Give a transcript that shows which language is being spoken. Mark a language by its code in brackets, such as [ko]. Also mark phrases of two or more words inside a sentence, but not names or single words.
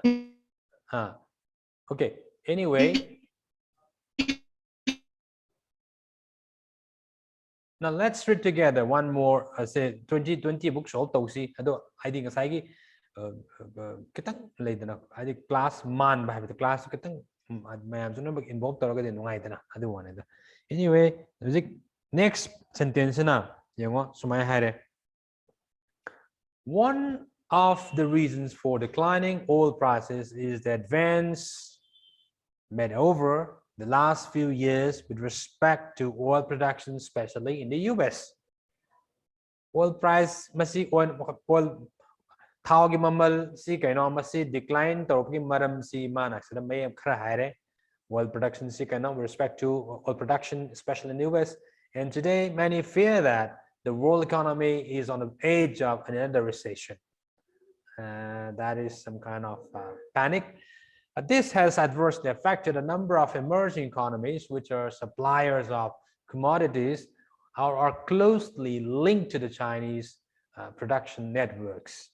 [en] Okay. Anyway, now let's read together one more. [mni] Say 2020 book solve tausi. Ado [en] I think [mni] asai gi kitang leidana. [en] I think [mni] class man ba the class kitang mayam sunu bag involved taraga de nungai dana. Ado one da. Anyway, [en] music next sentence [mni] na yango sumai haire. [en] One of the reasons for declining oil prices is the advance made over the last few years with respect to oil production, especially in the US. Oil price [mni] masi oil thao gi mamal si kaino masi decline torop gi maram si mana sida may khara haire [en] oil production [mni] si kaino [en] with respect to oil production, especially in the US. And today many fear that the world economy is on the edge of another recession. That is some kind of panic. This has adversely affected a number of emerging economies, which are suppliers of commodities or are closely linked to the Chinese production networks.